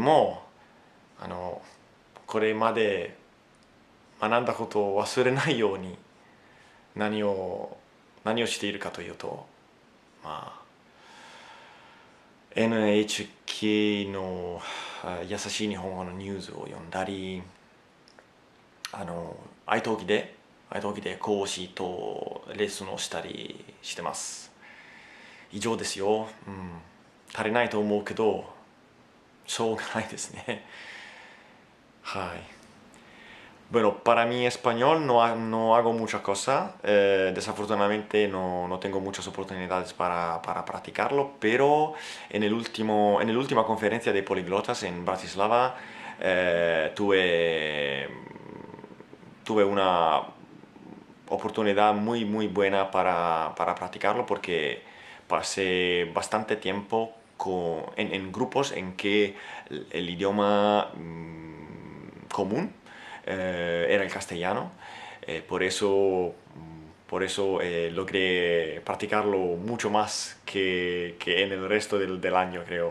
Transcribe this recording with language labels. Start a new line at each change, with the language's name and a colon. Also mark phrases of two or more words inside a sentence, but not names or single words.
Japanese: もこれまで学んだことを忘れないように何をしているかというと、まあ、NHK の優しい日本語のニュースを読んだり、愛登記で講師とレッスンをしたりしてます。以上ですよ。足りないと思うけど、しょうがないですね。
Spanish: はい。Bueno, para mí español no hago mucha cosa. Desafortunadamente no tengo muchas oportunidades para practicarlo, pero en la última conferencia de poliglotas en Bratislava tuve una oportunidad muy buena para practicarlo porque pasé bastante tiempo en grupos en que el idioma común era el castellano, por eso logré practicarlo mucho más que en el resto del año, creo.